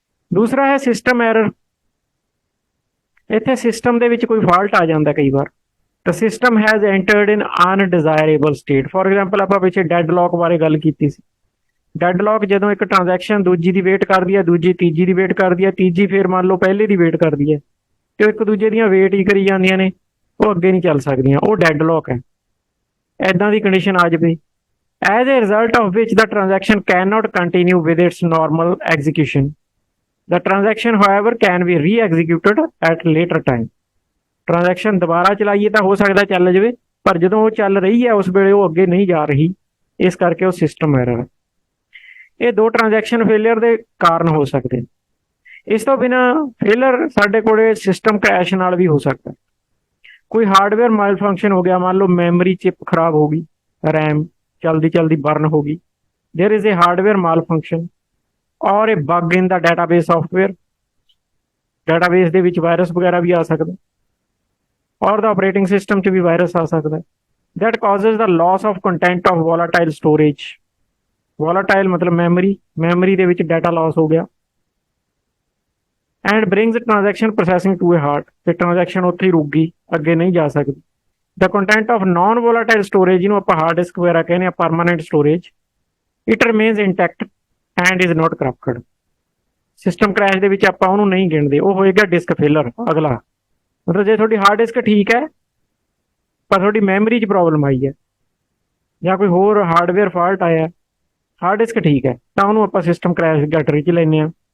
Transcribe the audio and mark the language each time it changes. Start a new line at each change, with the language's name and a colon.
Punjabi: ਦੂਸਰਾ ਹੈ system error. ਇੱਥੇ ਸਿਸਟਮ ਦੇ ਵਿੱਚ ਕੋਈ ਫਾਲਟ ਆ ਜਾਂਦਾ ਕਈ ਵਾਰ, ਤਾਂ
English: System has entered in undesirable state.
Punjabi: For example ਆਪਾਂ ਪਿੱਛੇ ਡੈਡਲੌਕ ਬਾਰੇ ਗੱਲ ਕੀਤੀ ਸੀ। ਡੈਡਲੌਕ ਜਦੋਂ ਇੱਕ ਟ੍ਰਾਂਜੈਕਸ਼ਨ ਦੂਜੀ ਦੀ ਵੇਟ ਕਰਦੀ ਹੈ, ਦੂਜੀ ਤੀਜੀ ਦੀ ਵੇਟ ਕਰਦੀ ਹੈ, ਤੀਜੀ ਫਿਰ ਮੰਨ ਲਓ ਪਹਿਲੇ ਦੀ ਵੇਟ ਕਰਦੀ ਹੈ, ਤੇ ਉਹ ਇੱਕ ਦੂਜੇ ਦੀਆਂ ਵੇਟ ਹੀ ਕਰੀ ਜਾਂਦੀਆਂ ਨੇ, ਉਹ ਅੱਗੇ ਨਹੀਂ ਚੱਲ ਸਕਦੀਆਂ, ਉਹ ਡੈਡਲੌਕ ਹੈ। ਐਦਾਂ ਦੀ ਕੰਡੀਸ਼ਨ ਆ ਜਾਵੇ,
English: as a result of which the transaction cannot continue with its normal execution। The transaction however can be re-executed at later time।
Punjabi: Transaction ਦੁਬਾਰਾ ਚਲਾਈਏ ਤਾਂ ਹੋ ਸਕਦਾ ਚੱਲ ਜਾਵੇ, ਪਰ ਜਦੋਂ ਉਹ ਚੱਲ ਰਹੀ ਹੈ ਉਸ ਵੇਲੇ ਉਹ ਅੱਗੇ ਨਹੀਂ ਜਾ ਰਹੀ, ਇਸ ਕਰਕੇ ਉਹ ਸਿਸਟਮ ਐਰਰ ਹੈ। ਇਹ ਦੋ ਟ੍ਰਾਂਜੈਕਸ਼ਨ ਫੇਲਿਅਰ ਦੇ ਕਾਰਨ ਹੋ ਸਕਦੇ ਨੇ। ਇਸ ਤੋਂ ਬਿਨਾਂ ਫੇਲਰ ਸਾਡੇ ਕੋਲੇ ਸਿਸਟਮ ਕ੍ਰੈਸ਼ ਨਾਲ ਵੀ ਹੋ ਸਕਦਾ। ਕੋਈ ਹਾਰਡਵੇਅਰ ਮਾਲ ਫੰਕਸ਼ਨ ਹੋ ਗਿਆ, ਮੰਨ ਲਓ ਮੈਮਰੀ ਚਿਪ ਖਰਾਬ ਹੋ ਗਈ, ਰੈਮ ਚਲਦੀ ਬਰਨ ਹੋ ਗਈ,
English: There is a hardware malfunction और a bug in the database software.
Punjabi: Database ਦੇ ਵਿੱਚ ਵਾਇਰਸ ਵਗੈਰਾ ਵੀ ਆ ਸਕਦਾ, ਔਰ ਦਾ ਆਪਰੇਟਿੰਗ ਸਿਸਟਮ 'ਚ ਵੀ ਵਾਇਰਸ ਆ ਸਕਦਾ।
English: That causes the loss of content of volatile storage। volatile
Punjabi: ਮਤਲਬ ਮੈਮਰੀ ਦੇ ਵਿੱਚ ਡਾਟਾ ਲਾਸ ਹੋ ਗਿਆ।
English: And brings transaction processing to a halt।
Punjabi: ਤੇ ਟ੍ਰਾਂਜੈਕਸ਼ਨ ਉੱਥੇ ਹੀ ਰੁਕ ਗਈ, ਅੱਗੇ ਨਹੀਂ ਜਾ ਸਕਦੀ।
English: the content of non volatile storage,
Punjabi: ਜਿਹਨੂੰ ਆਪਾਂ ਹਾਰਡ ਡਿਸਕ ਵਗੈਰਾ ਕਹਿੰਦੇ ਆ,
English: Permanent storage, it remains intact and is not corrupted।
Punjabi: System crash ਦੇ ਵਿੱਚ ਆਪਾਂ ਉਹਨੂੰ ਨਹੀਂ ਗਿਣਦੇ, ਉਹ ਹੋਏਗਾ ਡਿਸਕ ਫੇਲਰ ਅਗਲਾ। ਮਤਲਬ ਜੇ ਤੁਹਾਡੀ ਹਾਰਡ ਡਿਸਕ ਠੀਕ ਹੈ ਪਰ ਤੁਹਾਡੀ ਮੈਮਰੀ 'ਚ ਪ੍ਰੋਬਲਮ ਆਈ ਹੈ, ਜਾਂ ਕੋਈ ਹੋਰ ਹਾਰਡਵੇਅਰ ਫਾਲਟ ਆਇਆ, ਹਾਰਡ ਡਿਸਕ ਠੀਕ ਹੈ ਤਾਂ ਉਹਨੂੰ ਆਪਾਂ ਸਿਸਟਮ ਕ੍ਰੈਸ਼ ਕੈਟਾਗਰੀ 'ਚ ਲੈਂਦੇ ਹਾਂ।